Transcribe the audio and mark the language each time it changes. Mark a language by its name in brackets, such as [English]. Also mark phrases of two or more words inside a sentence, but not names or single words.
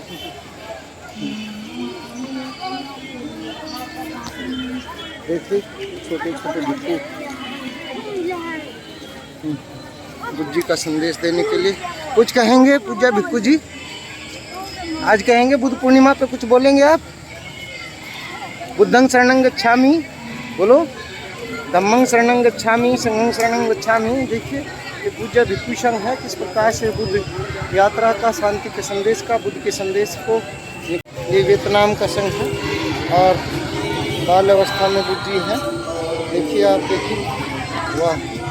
[Hindi] देखिए छोटे छोटे भिक्खु बुद्ध जी का संदेश देने के लिए कुछ कहेंगे। पूज्य भिक्खु जी आज कहेंगे, बुद्ध पूर्णिमा पे कुछ बोलेंगे आप? [Pali] बुद्धं शरणं गच्छामि बोलो, धम्मं शरणं गच्छामि, संघं शरणं गच्छामि। [Hindi] देखिए ये पूज्य भिक्षु संघ है, किस प्रकार से बुद्ध यात्रा का, शांति के संदेश का, बुद्ध के संदेश को। ये वियतनाम का संघ है और बाल अवस्था में बुद्ध जी हैं। देखिए आप देखिए, वाह।